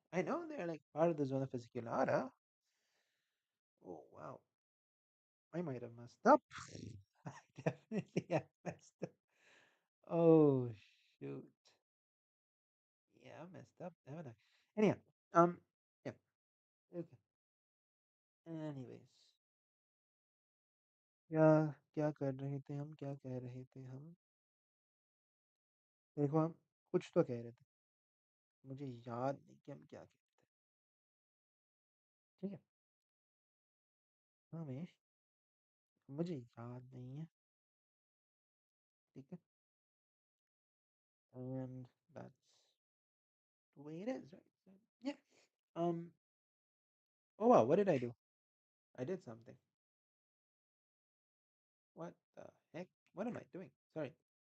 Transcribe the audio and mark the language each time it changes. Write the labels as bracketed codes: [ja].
[en] I know they're like part of the zona fasciculata. Oh wow, I might have messed up. I definitely have messed up. Oh shoot. Yeah, messed up, haven't I? Anyhow, um, yeah. Okay. [hi] Anyways, क्या क्या कर रहे थे हम, क्या कह रहे थे हम? देखो, हम कुछ तो कह रहे थे, मुझे याद नहीं कि हम क्या कह रहे थे। ठीक है, हमें मुझे याद नहीं है। ठीक है, [en] and that's the way it is, right? So, yeah. Um. Oh wow, what did I do? I did something. What the heck? What am I doing? Sorry.